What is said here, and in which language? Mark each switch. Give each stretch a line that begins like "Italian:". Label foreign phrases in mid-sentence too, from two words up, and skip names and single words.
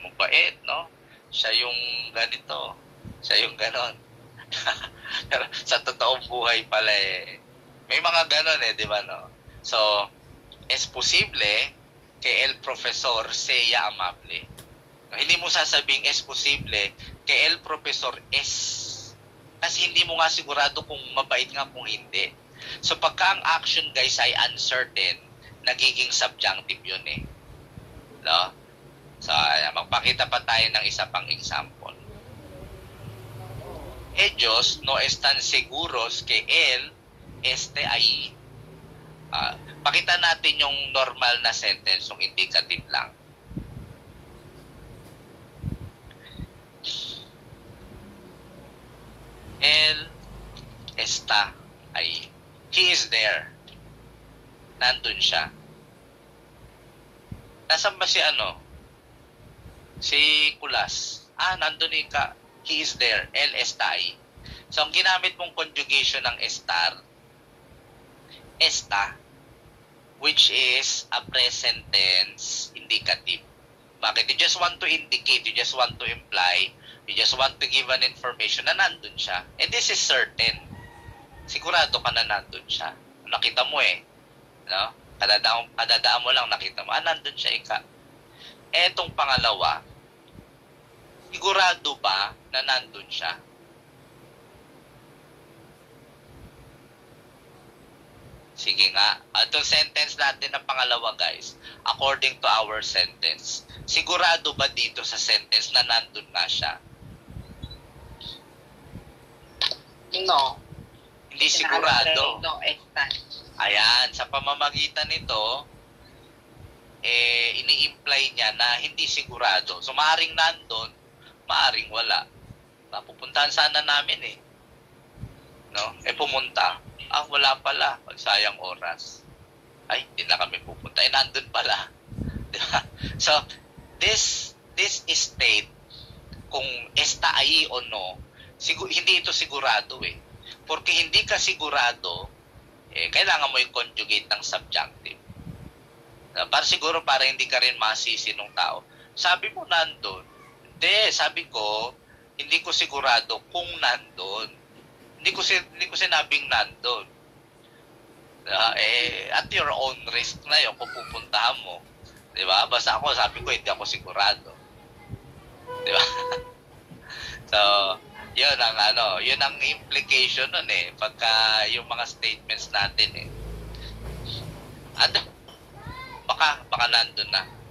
Filipino: mabait, no? Siya yung ganito, siya yung ganon. Pero sa totoong buhay pala may mga ganon di ba, no? So,
Spanish: es posible que el profesor sea amable.
Filipino: No, hindi mo sasabing
Spanish: es posible que el profesor es,
Filipino: kasi hindi mo nga sigurado kung mabait nga kung hindi. So, pagka ang action, guys, ay uncertain, nagiging subjunctive yun no? So, magpakita pa tayo ng isa pang example.
Spanish: Ellos no están seguros que él esté ahí.
Filipino: Pakita natin yung normal na sentence, yung indicative lang.
Spanish: Él está ahí.
English: He is there.
Filipino: Nandun siya. Nasaan ba si Si Kulas. Nandun ka.
English: He is there.
Spanish: Él está ahí.
Filipino: So, ang ginamit mong conjugation ng
Spanish: estar, está,
English: which is a present tense indicative. Bakit? You just want to indicate, you just want to imply, you just want to give an information
Filipino: na nandun siya.
English: And this is certain.
Filipino: Sigurado ka na nandun siya. Nakita mo no? Kadadaan mo lang, nakita mo. Nandun siya, ika. Etong pangalawa, sigurado ba na nandun siya? Sige nga. Itong sentence natin na pangalawa, guys,
English: according to our sentence,
Filipino: sigurado ba dito sa sentence na nandun nga siya? No. Hindi sigurado.
Spanish: No, está.
Filipino: Ayan, sa pamamagitan nito, ini-imply niya na hindi sigurado. So, maaring nandun, maaring wala. Pupuntahan sana namin no? Pumunta. Wala pala. Magsayang oras. Ay, hindi na kami pupunta. Nandun pala. Diba?
English: So, this state,
Spanish: kung está ahí o no,
Filipino: hindi ito sigurado Porque hindi ka sigurado, kailangan mo i-conjugate ng subjunctive. Para hindi ka rin masisi ng tao. Sabi mo nandun. Hindi, sabi ko, hindi ko sigurado kung nandun. Hindi ko sinabing nandun.
English: At your own risk
Filipino: na yun kung pupuntahan mo. Diba? Basta ako, sabi ko, hindi ako sigurado. Diba? So, yun ang implication nun pagka yung mga statements natin baka nandun na.